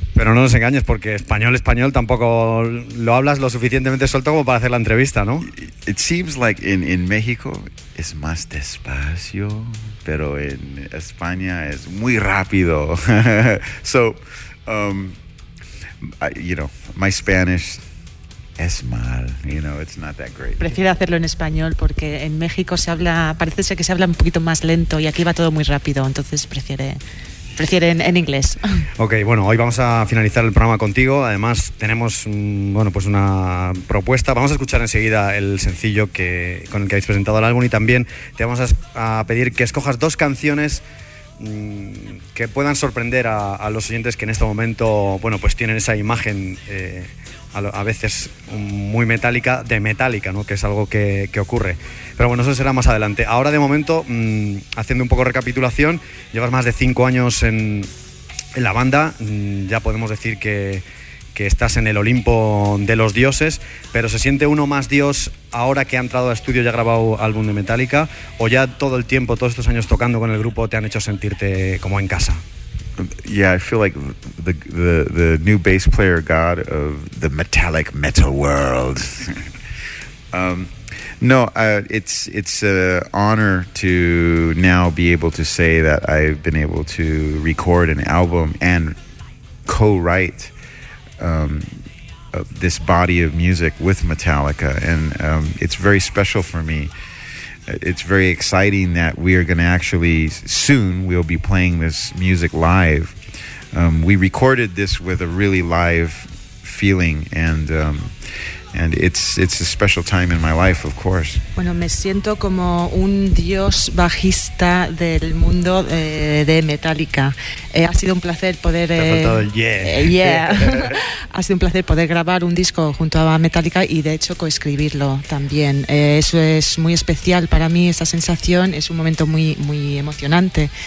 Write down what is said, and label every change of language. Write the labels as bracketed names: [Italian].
[Spanish] Pero no nos engañes, porque español tampoco lo hablas lo suficientemente suelto como para hacer la entrevista, ¿no? [English] It seems like [Spanish] in México es más despacio, pero en España es muy rápido. [English] So... you know, my Spanish [Spanish] es mal, [English] you know, it's not that great. [Spanish] Prefiero hacerlo en español porque en México se habla, parece ser que se habla un poquito más lento y aquí va todo muy rápido, entonces prefieren en inglés. Ok, bueno, hoy vamos a finalizar el programa contigo. Además, tenemos pues una propuesta. Vamos a escuchar enseguida el sencillo con el que habéis presentado el álbum y también te vamos a pedir que escojas dos canciones que puedan sorprender a los oyentes que en este momento, bueno, pues tienen esa imagen a veces muy metálica, de Metallica, ¿no? Que es algo que ocurre. Pero bueno, eso será más adelante. Ahora, de momento, haciendo un poco de recapitulación, llevas más de 5 años en la banda. Ya podemos decir que estás en el Olimpo de los dioses. ¿Pero se siente uno más dios ahora que ha entrado a estudio y ha grabado álbum de Metallica? ¿O ya todo el tiempo, todos estos años tocando con el grupo, te han hecho sentirte como en casa? [English] Yeah, I feel like the new bass player god of the metallic metal world. it's an honor to now be able to say that I've been able to record an album and co-write this body of music with Metallica, and it's very special for me. It's very exciting that we are going to actually soon we'll be playing this music live. We recorded this with a really live feeling, and it's a special time in my life, of course. [Spanish] Bueno, me siento como un dios bajista del mundo de Metallica. Ha sido un placer poder ha sido un placer poder grabar un disco junto a Metallica y de hecho coescribirlo también. Eso es muy especial para mí, esa sensación. Es un momento muy muy emocionante.